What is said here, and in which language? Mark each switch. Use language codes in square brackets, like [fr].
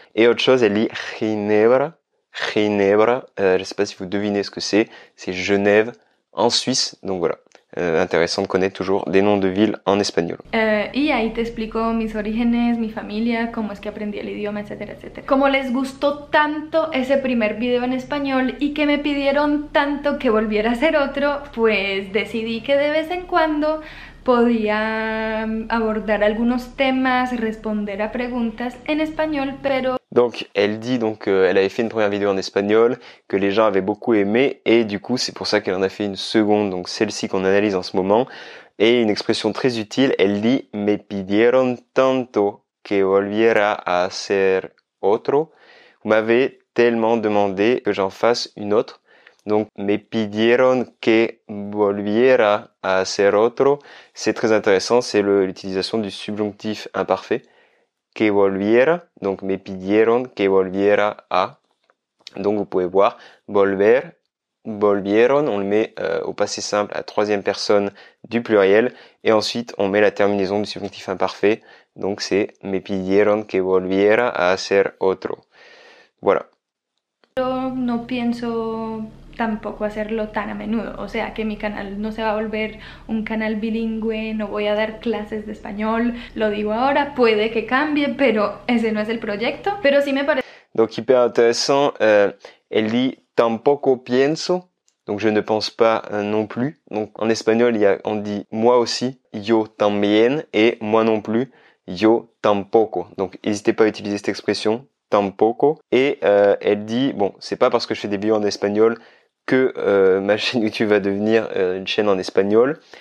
[fr] Et autre chose, elle dit Ginebra. Ginebra, je sais pas si vous devinez ce que c'est Genève en Suisse. Donc voilà, intéressant de connaître toujours des noms de villes en espagnol. [es] Y ahí te explico mis orígenes, mi familia, cómo es que aprendí el idioma, etcétera, etcétera. Como les gustó tanto ese primer video en español y que me pidieron tanto que volviera a hacer otro, pues decidí que de vez en cuando podía abordar algunos temas, responder a preguntas en espagnol, pero... [fr] Donc elle dit elle avait fait une première vidéo en espagnol que les gens avaient beaucoup aimé et du coup c'est pour ça qu'elle en a fait une seconde, donc celle-ci qu'on analyse en ce moment. Et une expression très utile, elle dit [es] me pidieron tanto que volviera a hacer otro. [fr] Vous m'avez tellement demandé que j'en fasse une autre. Donc, [es] me pidieron que volviera a hacer otro. [fr] C'est très intéressant, c'est l'utilisation du subjonctif imparfait. [es] Que volviera, [fr] donc [es] me pidieron que volviera a. [fr] Donc, vous pouvez voir, volver, volvieron, on le met au passé simple à troisième personne du pluriel. Et ensuite, on met la terminaison du subjonctif imparfait. Donc, c'est [es] me pidieron que volviera a hacer otro. [fr] Voilà. [es] No pienso tampoco hacerlo tan a menudo, o sea que mi canal no se va a volver un canal bilingüe, no voy a dar clases de español, lo digo ahora, puede que cambie, pero ese no es el proyecto, pero sí me parece... [fr] Donc hyper intéressant, elle dit [es] tampoco pienso, [fr] donc je ne pense pas non plus. Donc en espagnol, on dit moi aussi, [es] yo también, [fr] et moi non plus, [es] yo tampoco. [fr] Donc n'hésitez pas à utiliser cette expression, tampoco. Et elle dit, bon, c'est pas parce que je fais des vidéos en espagnol que ma chaîne YouTube va devenir une chaîne en espagnol.